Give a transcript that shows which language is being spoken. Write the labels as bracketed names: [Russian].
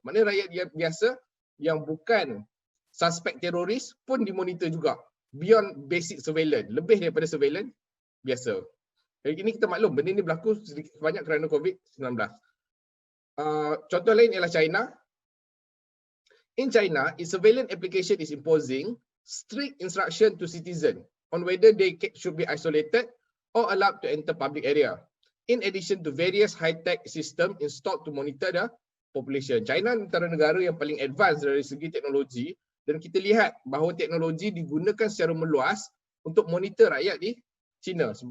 [Malay] Maknanya rakyat biasa yang bukan suspek teroris pun dimonitor juga. [English] Beyond basic surveillance, [Malay] lebih daripada surveillance biasa. Jadi ini kita maklum, benda ini berlaku sedikit banyak kerana COVID-19. Contoh lain ialah China. [English] In China, its surveillance application is imposing strict instruction to citizens on whether they should be isolated or allowed to enter public area. In addition to various high-tech system installed to monitor the population. [Malay] China antara negara yang paling advance dari segi teknologi. Dan kita lihat bahawa teknologi digunakan secara meluas untuk monitor rakyat di China.